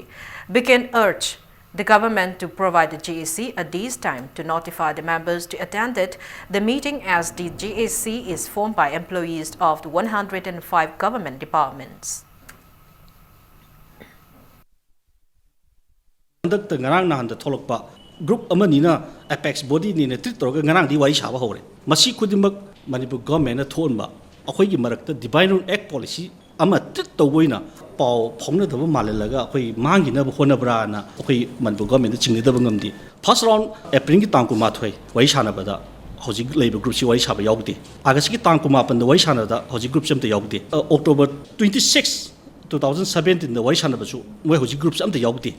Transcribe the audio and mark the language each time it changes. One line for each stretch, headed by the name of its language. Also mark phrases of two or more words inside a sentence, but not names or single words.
English: Bikin urged the government to provide the GAC a day's time to notify the members to attend the meeting, as the GAC is formed by employees of the 105 government departments.
Manipuri: Conduct ngarang nahan tholokpa group amanina
English: apex body
Manipuri: ni treat toroga ngarang di wari saba hore masi khudimak Manipur government na thonba akhoi gi marakta
English: divine act policy
Manipuri: ama treat toboina pau phongna daba malalaga akhoi mangi na hona bra na akhoi Manipur government chingni daba ngamdi
English: first round
Manipuri: April gi tangku ma thoi wari sana bada hojik leiba group si wari saba yawde agast gi tangku ma pan da wari sana da hojik group samta yawde October 26 2017 da wari sana basu moi hojik group samta yawde